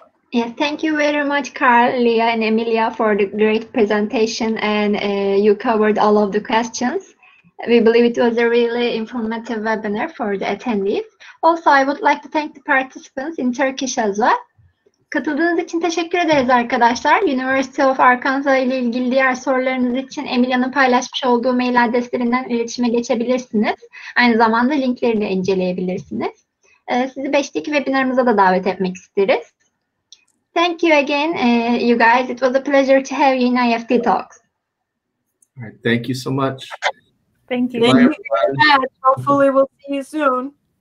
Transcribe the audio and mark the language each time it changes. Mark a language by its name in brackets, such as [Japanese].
[English] Yes, thank you very much, Carl, Leah, and Emilia, for the great presentation, and you covered all of the questions. We believe it was a really informative webinar for the attendees. Also, I would like to thank the participants in Turkish as well. [Turkish] Katıldığınız için teşekkür ederiz arkadaşlar. University of Arkansas ile ilgili diğer sorularınız için Emilia'nın paylaşmış olduğu mail adreslerinden iletişime geçebilirsiniz. Aynı zamanda linkleri de inceleyebilirsiniz. Sizi 5'teki webinarımıza da davet etmek isteriz. [English] Thank you again, you guys. It was a pleasure to have you in IEFT Talks. All right, thank you so much. Thank you. Thank you very much. Hopefully we'll see you soon.